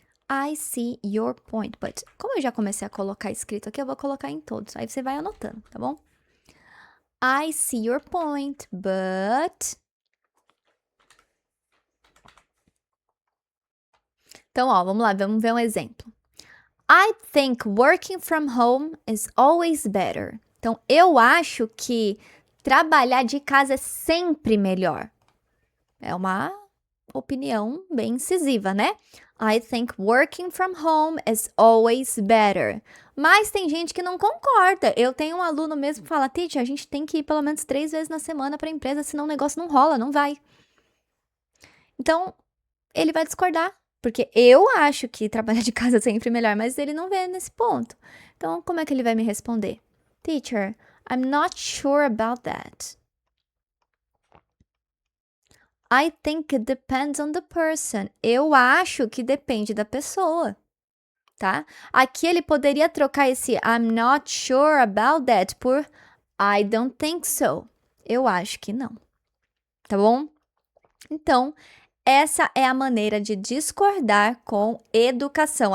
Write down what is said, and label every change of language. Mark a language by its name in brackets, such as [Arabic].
[English] I see your point, but [Portuguese] como eu já comecei a colocar escrito aqui, eu vou colocar em todos. Aí você vai anotando, tá bom? [English] I see your point, but... [Portuguese] Então, ó, vamos lá, vamos ver um exemplo. [English] I think working from home is always better. [Portuguese] Então, eu acho que trabalhar de casa é sempre melhor. É uma opinião bem incisiva, né? [English] I think working from home is always better. [Portuguese] Mas tem gente que não concorda. Eu tenho um aluno mesmo que fala, teacher, a gente tem que ir pelo menos 3 vezes na semana para a empresa, senão o negócio não rola, não vai. Então, ele vai discordar. Porque eu acho que trabalhar de casa é sempre melhor, mas ele não vê nesse ponto. Então, como é que ele vai me responder? [English] Teacher, I'm not sure about that. I think it depends on the person. [Portuguese] Eu acho que depende da pessoa, tá? Aqui ele poderia trocar esse [English] I'm not sure about that [Portuguese] por [English] I don't think so. [Portuguese] Eu acho que não. Tá bom? Então, essa é a maneira de discordar com educação.